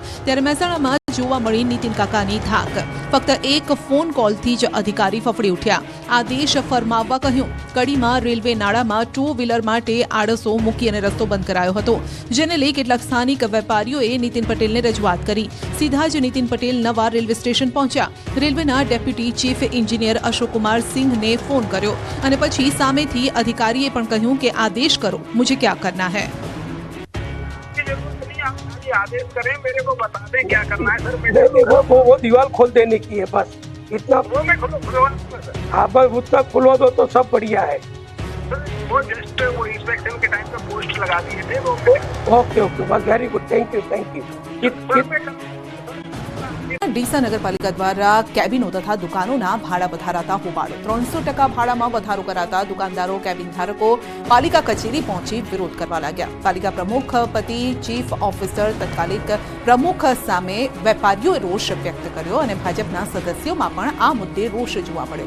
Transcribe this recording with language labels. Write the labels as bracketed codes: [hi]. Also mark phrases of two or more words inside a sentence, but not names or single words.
[gu] ત્યારે મહેસાણામાં જોવા મળી નીતિન કાકાની ધાક। ફક્ત એક ફોન કોલથી જ અધિકારી ફફડી ઉઠ્યા। આદેશ ફરમાવવા કહ્યું। કડીમાં રેલવે નાળામાં 2 વ્હીલર માટે આડસો મૂકી અને રસ્તો બંધ કરાયો હતો, જેને લઈ કેટલાક સ્થાનિક વેપારીઓએ નીતિન પટેલને રજૂઆત કરી। સીધા જ નીતિન પટેલ નવા રેલવે સ્ટેશન પહોંચ્યા। રેલવેના ડેપ્યુટી ચીફ એન્જિનિયર અશોક कुमार सिंहને ફોન કર્યો અને પછી સામેથી અધિકારીએ પણ કહ્યું કે આદેશ કરો, [hi] मुझे क्या करना है। आदेश करें, मेरे को बता दें क्या करना है सर। वो दीवार खोल देने की है, बस इतना। वो मैं खुलवा दूंगा सर। हाँ, बस उतना खुलवा दो तो सब बढ़िया है। वो जस्ट वो इंस्पेक्शन के टाइम पे पोस्ट लगा दिए थे वो। [en] okay okay, बस very good, thank you। [gu] ડીસા નગરપાલિકા દ્વારા કેબિનો તથા દુકાનોના ભાડા વધારાતા હોબાળો। 300% ભાડામાં વધારો કરાતા દુકાનદારો, કેબિન ધારકો પાલિકા કચેરી પહોંચી વિરોધ કરવા લાગ્યા। પાલિકા પ્રમુખ પતિ ચીફ ઓફિસર તત્કાલિક પ્રમુખ સામે વેપારીઓએ રોષ વ્યક્ત કર્યો અને ભાજપના સદસ્યોમાં પણ આ મુદ્દે રોષ જોવા મળ્યો।